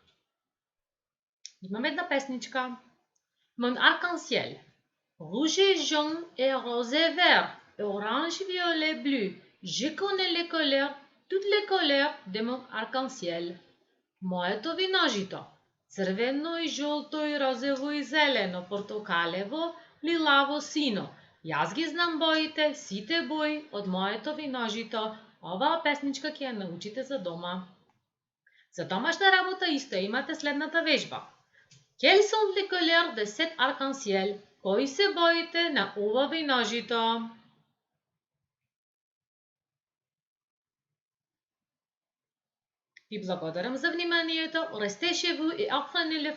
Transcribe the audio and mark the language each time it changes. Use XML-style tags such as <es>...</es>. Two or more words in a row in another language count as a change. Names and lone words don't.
<mk>Имаме една песничка.</mk> <fr>Mon arc-en-ciel. Rouge et jaune et rose et vert. Orange, violet, bleu. Je connais les couleurs, toutes les couleurs de mon arc-en-ciel.</fr> <mk>Моето виножито.</mk> <bg>Цървено и жълто и розово и зелено, портокалево, лилаво, сино. И аз ги знам боите, сите бои от моето виножито.</bg> <mk>Ова песничка ќе ја научите за дома. За домашна работа исто имате следната вежба.</mk> <fr>Quelles sont les couleurs de cet arc-en-ciel?</fr> <mk>Кои се боите на ова виножито? Ви благодарам за вниманието.</mk> <fr>Restez chez vous et apprenez le</fr>